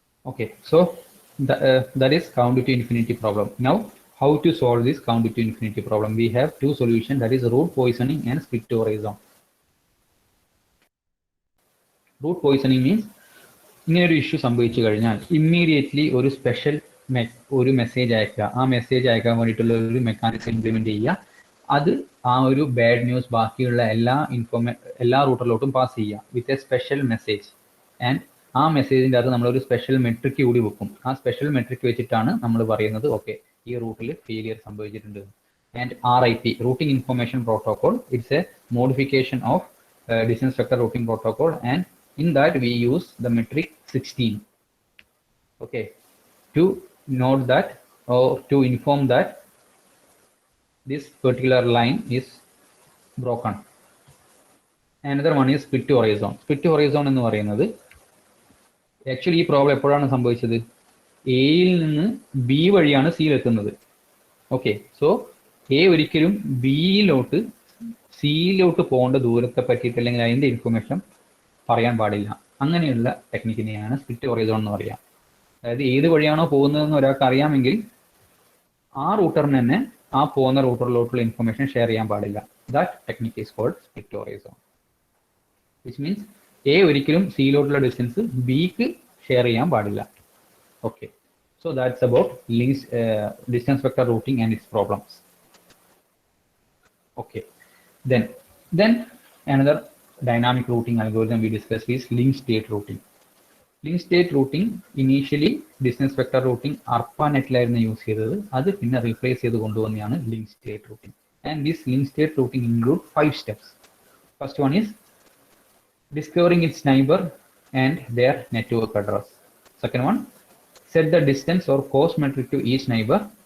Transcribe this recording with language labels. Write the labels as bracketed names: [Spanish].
[English] Okay, so that is count to infinity problem. Now, how to solve this count to infinity problem? We have two solutions, that is root poisoning and split horizon. Root poisoning means [Malayalam] ഇങ്ങനെ ഒരു issue സംഭവിച്ചു കഴിഞ്ഞാൽ immediately ഒരു special ഒരു message അയക്കുക. ആ message അയക്കാൻ വേണ്ടിയിട്ടുള്ള ഒരു മെക്കാനിസം ഇംപ്ലിമെന്റ് ചെയ്യുക. അത് ആ ഒരു ബാഡ് ന്യൂസ് ബാക്കിയുള്ള എല്ലാ റൂട്ടറിലോട്ടും പാസ് ചെയ്യുക [English] With a special message. [Malayalam] And ആ മെസ്സേജിൻ്റെ അകത്ത് നമ്മളൊരു സ്പെഷ്യൽ മെട്രിക് കൂടി വെക്കും. ആ സ്പെഷ്യൽ മെട്രിക് വെച്ചിട്ടാണ് നമ്മൾ പറയുന്നത് ഓക്കെ ഈ റൂട്ടിൽ ഫെയിലിയർ സംഭവിച്ചിട്ടുണ്ട്. [English] And RIP, routing information protocol, it's a modification of distance vector routing protocol, and in that we use the metric 16. Okay, to note that or to inform that this particular line is broken. Another one is split horizon. [Malayalam] Split horizon എന്ന് പറയുന്നത് actually ഈ problem എപ്പോഴാണ് സംഭവിച്ചത്? എയിൽ നിന്ന് B വഴിയാണ് സിയിൽ എത്തുന്നത്. ഓക്കെ, സോ എ ഒരിക്കലും ബിയിലോട്ട് സിയിലോട്ട് പോകേണ്ട ദൂരത്തെ പറ്റിയിട്ട് അല്ലെങ്കിൽ അതിന്റെ ഇൻഫർമേഷൻ പറയാൻ പാടില്ല. അങ്ങനെയുള്ള ടെക്നിക്കിനെയാണ് സ്പ്ലിറ്റ് ഹൊറൈസോൺ എന്ന് പറയാം. അതായത് ഏത് വഴിയാണോ പോകുന്നതെന്ന് ഒരാൾക്ക് അറിയാമെങ്കിൽ ആ റൂട്ടറിന് തന്നെ ആ പോകുന്ന റൂട്ടറിലോട്ടുള്ള ഇൻഫർമേഷൻ ഷെയർ ചെയ്യാൻ പാടില്ല. [English] that technique is called split horizon, which means [Malayalam] A ഒരിക്കലും സിയിലോട്ടുള്ള ഡിസ്റ്റൻസ് ബിക്ക് ഷെയർ ചെയ്യാൻ പാടില്ല. [English] Okay, so that's about distance vector routing and it's problems. Okay, then another dynamic routing algorithm we discussed is linked state routing. Linked state routing initially distance vector routing [Malayalam] ARPANET-ലായിരുന്നു use ചെയ്തത്. അത് പിന്നെ replace ചെയ്ത് കൊണ്ടുവന്നതാണ് linked state routing. [English] And this linked state routing include 5 steps. First one is discovering its neighbor and their network address. Second one, set the distance or cost metric to each neighbor.